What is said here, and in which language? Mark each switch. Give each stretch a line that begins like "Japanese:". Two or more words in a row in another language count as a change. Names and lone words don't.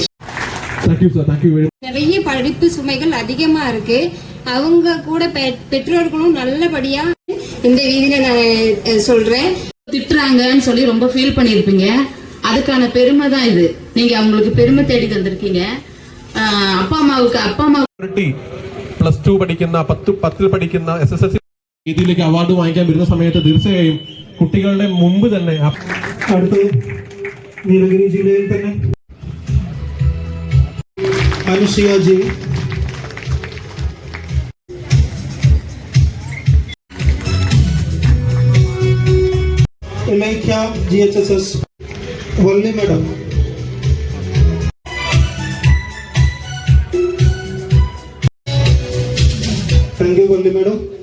Tamil: நிறைய படிப்பு சுமைகள் அதிகமா இருக்கு. அவங்க கூட பெற்றோர்களும் நல்லபடியா இந்த வீதியில நான் சொல்றேன். திட்டுறாங்கன்னு சொல்லி ரொம்ப ஃபீல் பண்ணியிருப்பீங்க. அதுக்கான பெருமை தான் இது. நீங்க அவங்களுக்கு பெருமை தேடி தந்திருக்கீங்க. அப்பா அம்மா
Malayalam: +2 പഠിക്കുന്ന 10ൽ പഠിക്കുന്ന SSLC രീതിയിലേക്ക് അവാർഡ് വാങ്ങിക്കാൻ വരുന്ന സമയത്ത് തീർച്ചയായും കുട്ടികളുടെ മുമ്പ് തന്നെ അടുത്ത് നീലഗിരി ജില്ലയിൽ തന്നെ അനുസിയ ജി, Elaika GHSS, വള്ളി മേഡം,
English: thank you
Malayalam: വള്ളി മേഡം.